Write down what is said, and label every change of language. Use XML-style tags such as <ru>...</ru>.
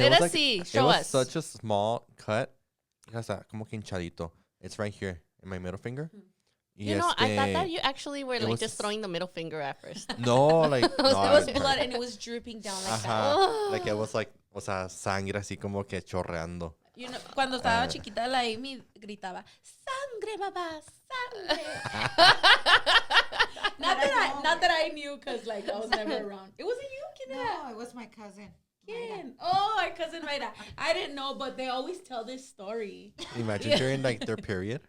<en>Let us see. Show us. It was such a small cut.</en> <es>Como que hinchadito.</es> <en>It's right here in my middle finger. You know, I thought that you actually were like just throwing the middle finger at first. No, like it was blood and it was dripping down like that. Like it was like,</en> <es>o sea, sangre así como que chorreando.</es> <en>You know,</en> <es>cuando estaba chiquita, la Amy gritaba, "Sangre, papá, sangre."</es> <en>not that I knew, cause like I was never around. It wasn't you, Kina. No, it was my cousin. Oh, our cousin Mayra. I didn't know, but they always tell this story. Imagine during like their period.</en>